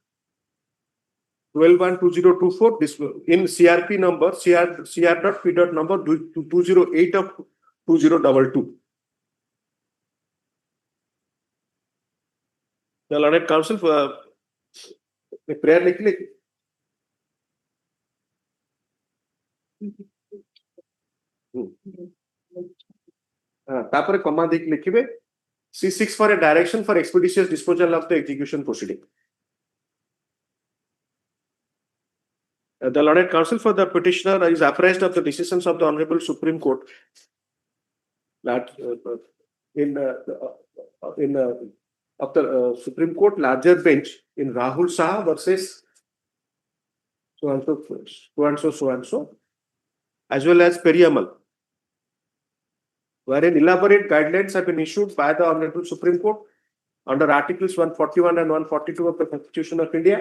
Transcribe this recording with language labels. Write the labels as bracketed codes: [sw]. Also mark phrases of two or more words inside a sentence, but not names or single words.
[en] 12/1/2024. This in CRP number CR.P. number 208 of 2022. The learned counsel for a prayer लिखिए तापर कमा देख लिखिबे she seeks for a direction for expeditious disposal of the execution proceeding. The learned counsel for the petitioner is apprised of the decisions of the Honorable Supreme Court that of the Supreme Court larger bench in Rahul Shah versus so and so, as well as Periyamal, wherein elaborate guidelines have been issued by the Honorable Supreme Court under Articles 141 and 142 of the Constitution of India.